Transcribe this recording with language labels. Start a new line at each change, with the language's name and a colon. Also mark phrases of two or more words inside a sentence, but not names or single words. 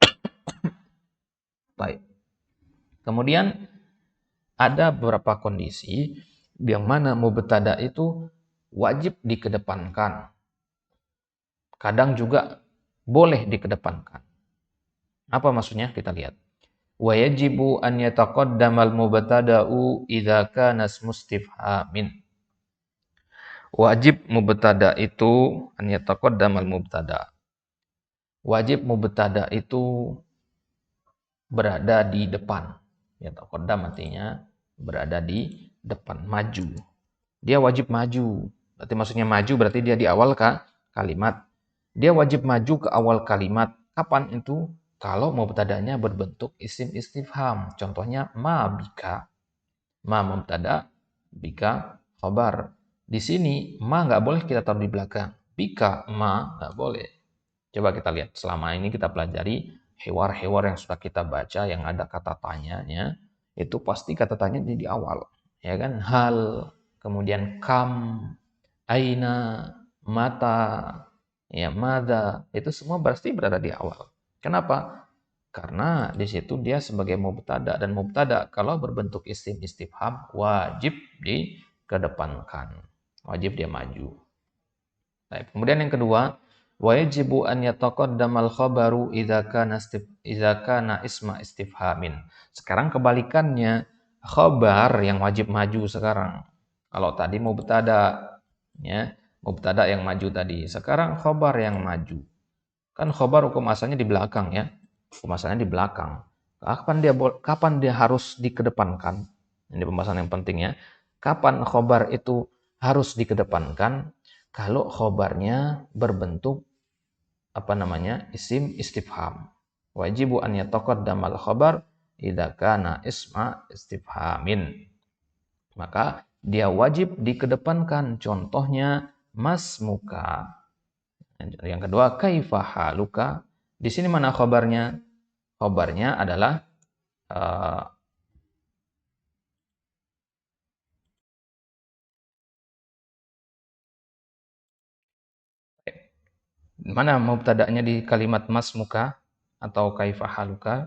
Indonesian: Baik. Kemudian ada beberapa kondisi yang mana mubtada itu wajib dikedepankan. Kadang juga boleh dikedepankan. Apa maksudnya? Kita lihat.
Arabic: ويجب أن يتقدم المبتدأ إذا كان استفهام.
Indonesian: Wajib mubtada itu
Arabic: أن يتقدم المبتدأ.
Indonesian: Wajib mubtada itu berada di depan. Yataqaddam artinya berada di depan, maju. Dia wajib maju. Berarti maksudnya maju berarti dia di awal kalimat. Dia wajib maju ke awal kalimat. Kapan itu? Kalau mubtadanya berbentuk
Arabic: اسم استفهام.
Indonesian: Contohnya
Arabic: ما بك.
Indonesian: Ma mubtada, bika khabar. Di sini ma nggak boleh kita taruh di belakang. Bika ma nggak boleh. Coba kita lihat. Selama ini kita pelajari hewar-hewar yang sudah kita baca yang ada kata tanyanya. Itu pasti kata tanya di awal. Ya kan? Hal, kemudian kam, aina, mata, ya mada, itu semua pasti berada di awal. Kenapa? Karena di situ dia sebagai mubtada, dan mubtada kalau berbentuk
Arabic: اسم استفهام
Indonesian: wajib dikedepankan. Wajib dia maju. Baik. Kemudian yang kedua,
Arabic: واجب أن يتقدم الخبر إذا كان اسم استفهام.
Indonesian: Sekarang kebalikannya, khabar yang wajib maju sekarang. Kalau tadi mubtada, ya, mubtada yang maju tadi. Sekarang khabar yang maju. Kan khabar hukum asalnya di belakang ya. Hukum asalnya di belakang. Kapan dia harus dikedepankan? Ini pembahasan yang penting ya. Kapan khabar itu harus dikedepankan? Kalau khabarnya berbentuk
Arabic: اسم استفهام. واجب أن يتقدم الخبر إذا كان اسم استفهام.
Indonesian: Maka dia wajib dikedepankan. Contohnya masmuka. Yang kedua
Arabic: كيف حالك.
Indonesian: Di sini mana khabarnya? Khabarnya adalah mana mubtada'nya di kalimat masmuka atau
Arabic: كيف حالك?